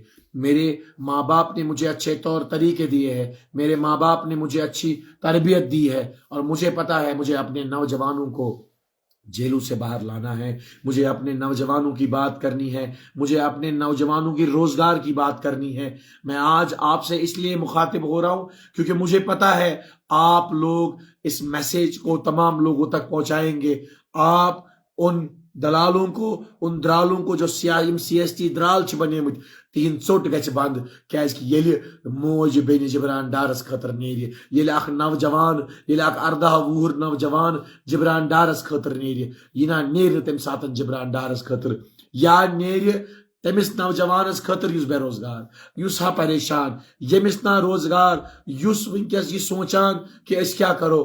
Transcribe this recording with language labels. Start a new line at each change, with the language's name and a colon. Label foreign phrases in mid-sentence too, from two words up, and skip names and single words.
Urdu: میرے ماں باپ نے مجھے اچھے طور طریقے دیے ہیں، میرے ماں باپ نے مجھے اچھی تربیت دی ہے، اور مجھے پتا ہے مجھے اپنے نوجوانوں کو جیلوں سے باہر لانا ہے، مجھے اپنے نوجوانوں کی بات کرنی ہے، مجھے اپنے نوجوانوں کی روزگار کی بات کرنی ہے۔ میں آج آپ سے اس لیے مخاطب ہو رہا ہوں کیونکہ مجھے پتا ہے آپ لوگ اس میسیج کو تمام لوگوں تک پہنچائیں گے، آپ ان دلالوں کو، ان درالوں کو
Kashmiri: جو سی ایس ٹی درال بنے مت، تین ژوٹ گژھِ بند، کیازِ کہ ییٚلہِ موج بیٚنہِ جبران ڈارس خٲطرٕ نیرِ، ییٚلہِ اکھ نوجوان، ییٚلہِ اکھ 18 وُہُر نوجوان جبران ڈارس خٲطرٕ نیرِ، یہِ نا نیرِ نہٕ تمہِ ساتہٕ جبران ڈارس خٲطرٕ، یا نیرِ تٔمِس نوجوانس خٲطرٕ یُس بے روزگار، یُس ہا پریشان، ییٚمِس نا روزگار، یُس وٕنکیٚس یہِ سونٛچان کہِ أسۍ کیٛاہ کرو۔